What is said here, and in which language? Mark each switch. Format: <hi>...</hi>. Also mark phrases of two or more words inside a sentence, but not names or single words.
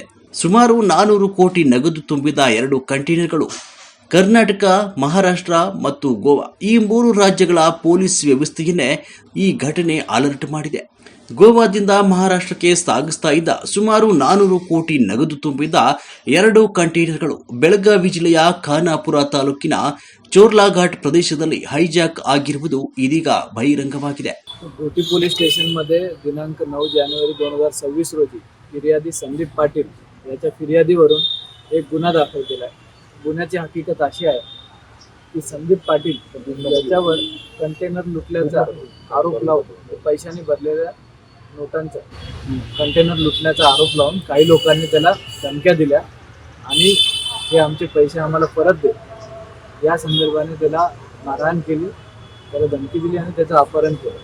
<kn>ಸುಮಾರು 400 ಕೋಟಿ ನಗದು ತುಂಬಿದ 2 ಕಂಟೈನರ್ಗಳು ಕರ್ನಾಟಕ, ಮಹಾರಾಷ್ಟ್ರ ಮತ್ತು ಗೋವಾ ಈ 3 ರಾಜ್ಯಗಳ ಪೊಲೀಸ್ ವ್ಯವಸ್ಥೆಯನ್ನೇ ಈ ಘಟನೆ ಅಲರ್ಟ್ ಮಾಡಿದೆ. ಗೋವಾದಿಂದ ಮಹಾರಾಷ್ಟ್ರಕ್ಕೆ ಸಾಗಿಸ್ತಾ ಇದ್ದ ಸುಮಾರು 400 ಕೋಟಿ ನಗದು ತುಂಬಿದ್ದ 2 ಕಂಟೈನರ್ಗಳು ಬೆಳಗಾವಿ ಜಿಲ್ಲೆಯ ಖಾನಾಪುರ ತಾಲೂಕಿನ चोरला-घाट प्रदेशದಲ್ಲಿ ಹೈಜಾಕ್ ಆಗಿರುವುದು ಇದೀಗ ಬಹಿರಂಗವಾಗಿದೆ.</kn> <mr>घोटी पोलीस स्टेशनमध्ये दिनांक 9 जानेवारी 2026 रोजी फिर्यादी संदीप पाटील याच्या फिर्यादीवरून एक गुन्हा दाखल केला आहे. गुन्ह्याची हकीकत अशी आहे की संदीप पाटील याच्यावर कंटेनर लुटल्याचा आरोप लावून पैशाने भरलेल्या नोटांचा कंटेनर लुटण्याचा आरोप लावून काही लोकांनी त्याला धमक्या दिल्या आणि हे आमचे पैसे आम्हाला परत दे या संदर्भाने त्याला मारहाण केली, त्याला धमकी दिली आणि त्याचं अपहरण केलं.</mr>